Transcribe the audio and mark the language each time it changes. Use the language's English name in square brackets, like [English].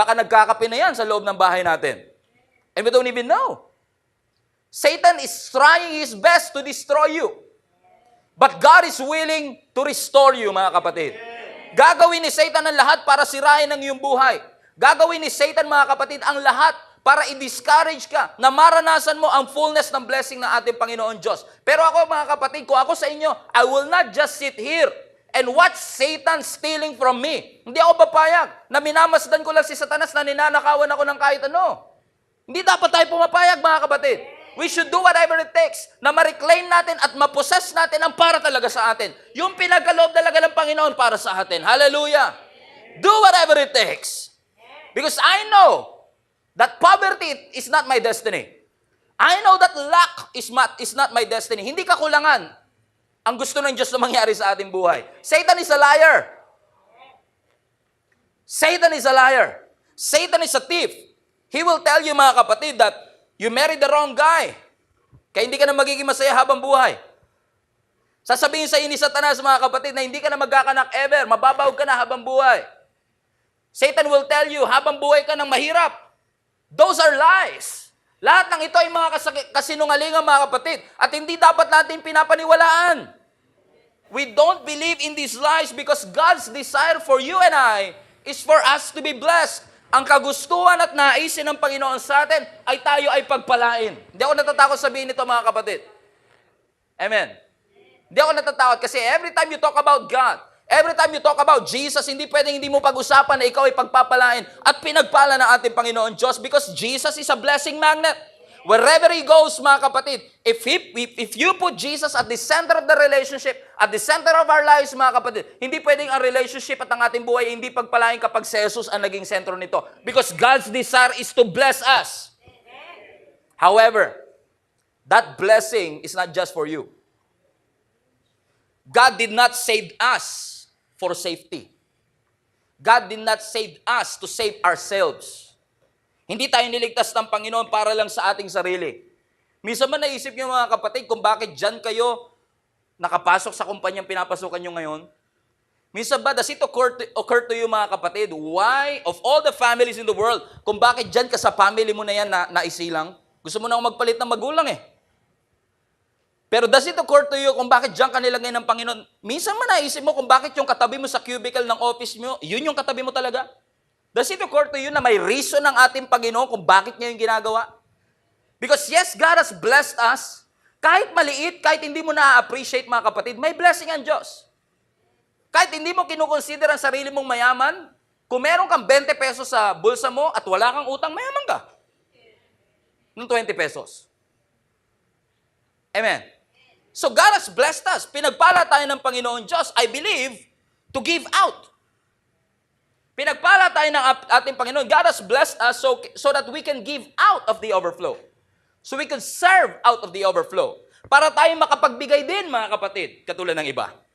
[Filipino] Baka nagkakape na yan sa loob ng bahay natin. [English] And we don't even know. Satan is trying his best to destroy you. But God is willing to restore you, [Filipino] mga kapatid. Gagawin ni Satan ang lahat para sirain ang iyong buhay. Gagawin ni Satan, mga kapatid, ang lahat para i-discourage ka na maranasan mo ang fullness ng blessing ng ating Panginoon Diyos. Pero ako, mga kapatid, kung ako sa inyo, [English] I will not just sit here and watch Satan stealing from me. [Filipino] Hindi ako papayag na minamasdan ko lang si Satanas na ninanakawan ako ng kahit ano. Hindi dapat tayo pumapayag, mga kapatid. [English] We should do whatever it takes [Filipino] na ma-reclaim natin at ma-possess natin ang para talaga sa atin. Yung pinagkaloob talaga ng Panginoon para sa atin. [English] Hallelujah! Do whatever it takes. Because I know that poverty is not my destiny. I know that lack is not my destiny. [Filipino] Hindi kakulangan ang gusto ng Diyos na mangyari sa ating buhay. [English] Satan is a liar. Satan is a liar. Satan is a thief. He will tell you, [Filipino] mga kapatid, [English] that you married the wrong guy. [Filipino] Kaya hindi ka na magiging masaya habang buhay. Sasabihin sa iyo ni Satanas, mga kapatid, na hindi ka na magkakanak ever. Mababawag ka na habang buhay. [English] Satan will tell you, [Filipino] habang buhay ka ng mahirap. [English] Those are lies. [Filipino] Lahat ng ito ay mga kasinungalingan, mga kapatid. At hindi dapat natin pinapaniwalaan. [English] We don't believe in these lies because God's desire for you and I is for us to be blessed. [Filipino] Ang kagustuhan at naisin ng Panginoon sa atin ay tayo ay pagpalain. Hindi ako natatakot sabihin ito, mga kapatid. Amen. Hindi ako natatakot kasi [English] every time you talk about God, every time you talk about Jesus, [Filipino] hindi pwedeng hindi mo pag-usapan na ikaw ay pagpapalain at pinagpala ng ating Panginoon Diyos [English] because Jesus is a blessing magnet. Wherever He goes, [Filipino] mga kapatid, [English] if you put Jesus at the center of the relationship, at the center of our lives, [Filipino] mga kapatid, hindi pwedeng ang relationship at ang ating buhay hindi pagpalain kapag si Jesus ang naging sentro nito. [English] Because God's desire is to bless us. However, that blessing is not just for you. God did not save us for safety. God did not save us to save ourselves. [Filipino] Hindi tayo niligtas ng Panginoon para lang sa ating sarili. Minsan man naisip niyo mga kapatid kung bakit dyan kayo nakapasok sa kumpanyang pinapasukan niyo ngayon? Minsan ba, [English] does it occur to you [Filipino] mga kapatid, [English] why of all the families in the world, [Filipino] kung bakit dyan ka sa family mo na yan na isilang? Gusto mo na magpalit ng magulang eh. Pero [English] does it occur to you [Filipino] kung bakit diyan ka nilagay ng Panginoon? Minsan man naisip mo kung bakit yung katabi mo sa cubicle ng office mo, yun yung katabi mo talaga? [English] Does it occur to you [Filipino] na may reason ng ating Panginoon kung bakit niya yung ginagawa? [English] Because yes, God has blessed us. [Filipino] Kahit maliit, kahit hindi mo na-appreciate mga kapatid, may blessing ang Diyos. Kahit hindi mo kinukonsider ang sarili mong mayaman, kung meron kang 20 pesos sa bulsa mo at wala kang utang, mayaman ka. Ng 20 pesos. Amen. [English] So God has blessed us. [Filipino] Pinagpala tayo ng Panginoon Diyos, [English] I believe, to give out. [Filipino] Pinagpala tayo ng ating Panginoon. [English] God has blessed us so that we can give out of the overflow. So we can serve out of the overflow. [Filipino] Para tayo makapagbigay din, mga kapatid, katulad ng iba.